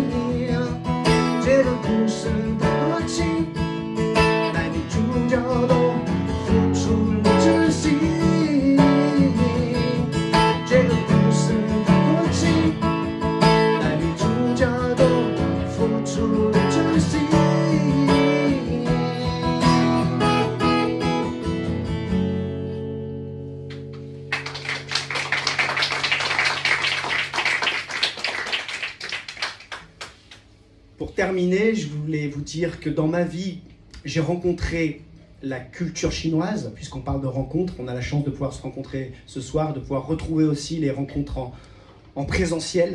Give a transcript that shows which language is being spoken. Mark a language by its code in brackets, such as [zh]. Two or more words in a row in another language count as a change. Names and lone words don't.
[zh] 这个故事的多情，男女主角都付出了真心。这个故事的多情，男女主角都。付出了真心。 [fr] Pour terminer, je voulais vous dire que dans ma vie, j'ai rencontré la culture chinoise, puisqu'on parle de rencontres, on a la chance de pouvoir se rencontrer ce soir, de pouvoir retrouver aussi les rencontres en présentiel.